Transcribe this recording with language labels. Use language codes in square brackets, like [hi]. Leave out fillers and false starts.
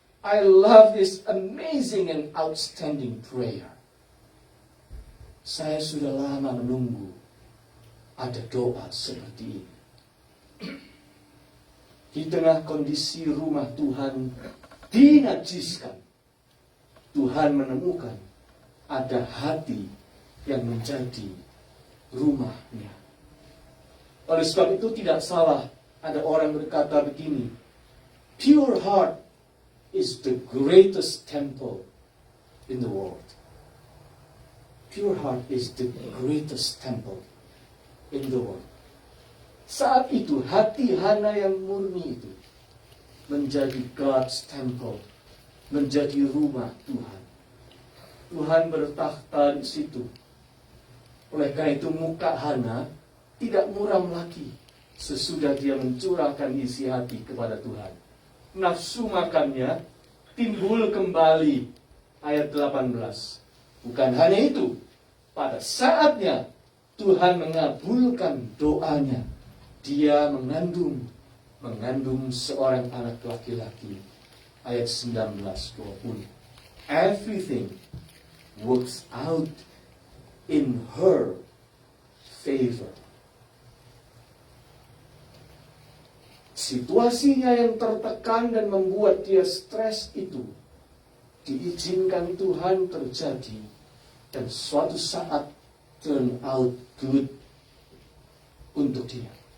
[en] I love this amazing and outstanding prayer. [id] Saya sudah lama menunggu ada doa seperti ini. Di tengah kondisi rumah Tuhan dinajiskan, Tuhan menemukan ada hati yang menjadi rumahnya. Oleh sebab itu tidak salah ada orang berkata begini, [en] pure heart is the greatest temple in the world. Pure heart is the greatest temple in the world. [id] Saat itu hati Hana yang murni itu menjadi [en] God's temple, [id] menjadi rumah Tuhan. Tuhan bertakhta di situ. Oleh karena itu muka Hana tidak muram lagi sesudah dia mencurahkan isi hati kepada Tuhan. Nafsu makannya timbul kembali. Ayat 18. Bukan hanya itu, pada saatnya Tuhan mengabulkan doanya. Dia mengandung seorang anak laki-laki. Ayat 19-20. [en] Everything works out in her favor. [id] Situasinya yang tertekan dan membuat dia stres itu diizinkan Tuhan terjadi, dan suatu saat [en] turn out good [id] untuk dia.